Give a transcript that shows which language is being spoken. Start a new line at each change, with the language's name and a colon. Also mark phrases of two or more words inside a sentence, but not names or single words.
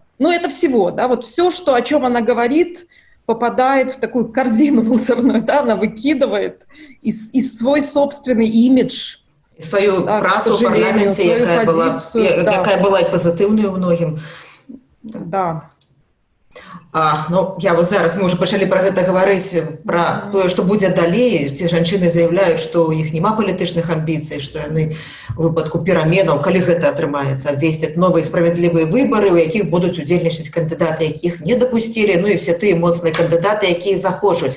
Russian: Ну это всего, да, вот все, что, о чем она говорит, попадает в такую корзину мусорную, да, она выкидывает и свой собственный имидж. И свою
Belarusian: працу в парламенте, якая была и позитивною у многим.
Russian: Да.
Belarusian: Ну, я вот зараз, мы уже пачалі про гэта гаварыць, про тое, што будзе далей. Ці жанчыны заявляюць, што ў іх няма палітычных амбіцый, што яны у выпадку пераменаў, калі гэта атрымаецца, абвесцяць новыя справядлівыя выбары, у якіх будуць удзельнічаць кандыдаты, якіх не дапусцілі, ну і все тыя моцныя кандыдаты, якія захочуць.